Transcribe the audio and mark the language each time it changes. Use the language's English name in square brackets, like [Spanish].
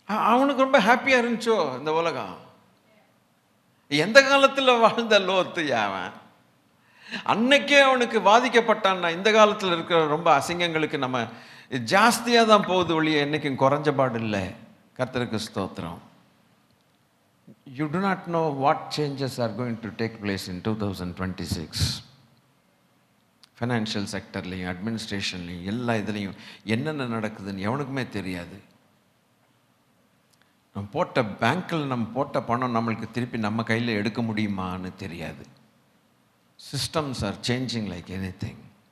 [Tamil] அவனுக்கு ரொம்ப ஹாப்பியா இருந்துச்சோ இந்த உலகம்? எந்த காலத்தில் வாழ்ந்த லோத்து அவன்? அன்னைக்கே அவனுக்கு வாதிக்கப்பட்டான்னா இந்த காலத்தில் இருக்கிற ரொம்ப அசிங்கங்களுக்கு நம்ம ஜாஸ்தியாக தான் போகுது ஒழிய என்னைக்கும் குறைஞ்ச பாடு இல்லை. கர்த்தருக்கு ஸ்தோத்திரம். [English] You do not know what changes are going to take place in 2026. [Tamil] Financial செக்டர்லையும் அட்மினிஸ்ட்ரேஷன்லையும் எல்லா இதுலேயும் என்னென்ன நடக்குதுன்னு எவனுக்குமே தெரியாது. நம்ம போட்ட பேங்க்கில் நம்ம போட்ட பணம் நம்மளுக்கு திருப்பி நம்ம கையில் எடுக்க முடியுமான்னு தெரியாது. [English] Systems are changing like anything.